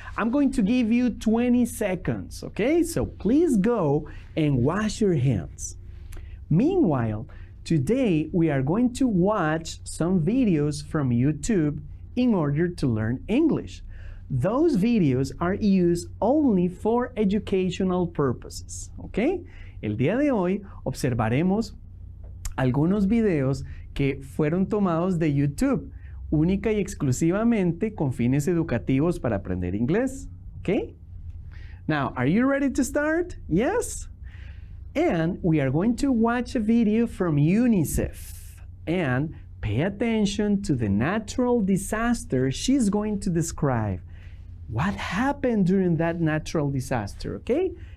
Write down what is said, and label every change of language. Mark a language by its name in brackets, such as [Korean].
[English] I'm going to give you 20 seconds, okay? So please go and wash your hands. Meanwhile, today we are going to watch some videos from YouTube in order to learn English. Those videos are used only for educational purposes, okay? [Spanish] El día de hoy observaremos algunos videos que fueron tomados de YouTube, única y exclusivamente con fines educativos para aprender inglés. [English] Okay? Now, are you ready to start? Yes? And we are going to watch a video from UNICEF. And pay attention to the natural disaster she's going to describe. What happened during that natural disaster, okay?